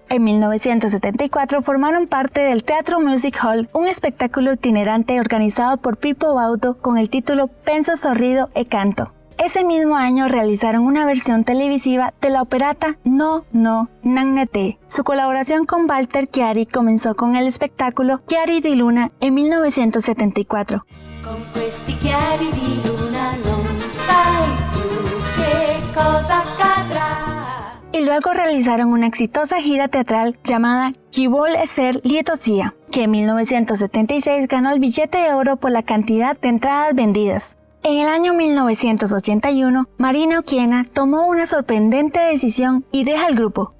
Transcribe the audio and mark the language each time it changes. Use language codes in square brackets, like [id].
[es] En 1974 formaron parte del Teatro Music Hall, un espectáculo itinerante organizado por Pippo Baudo con el título Penso sorrido e canto. Ese mismo año realizaron una versión televisiva de la operata No, no, Nannete. Su colaboración con Walter Chiari comenzó con el espectáculo Chiari di Luna en 1974. [it] Con questi chiari di luna non sai tu che cosa accadrà. [es] Y luego realizaron una exitosa gira teatral llamada Chi vuol esser lieto sia, que en 1976 ganó el billete de oro por la cantidad de entradas vendidas. En el año 1981, Marina Occhiena tomó una sorprendente decisión y deja el grupo.